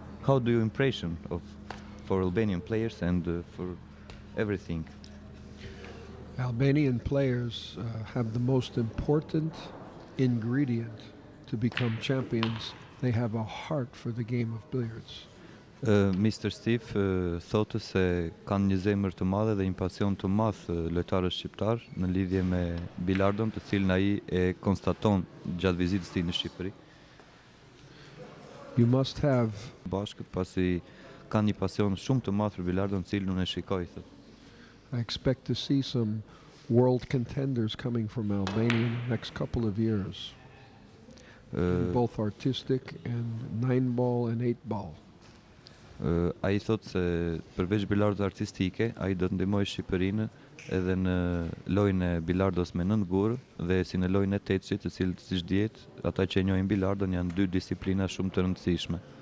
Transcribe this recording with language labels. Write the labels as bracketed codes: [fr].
[en] How do you impression for Albanian players and for everything? Albanian players have the most important ingredient to become champions. They have a heart for the game of billiards. Mr. [sq] Steve thotë se kanë një zemër të madhe dhe një pasion të madh lojtarët shqiptar në lidhje me bilardon, të cilin ai e konstaton gjatë vizitës tij në Shqipëri. [en] You must have [sq] Bashkët pasi kanë një pasion shumë të madh për bilardon, cilin unë e shikoj thotë. [en] I expect to see some world contenders coming from Albania in the next couple of years. Both artistic and 9-ball and 8-ball. [sq] Ai thotë se përveç bilardës artistike, ai do të ndihmojë Shqipërinë edhe në lojën e bilardos me 9 gur dhe si në lojën e 8-shit, të cilët siç dihet, ata që njohin bilardon janë 2 disiplina shumë të rëndësishme.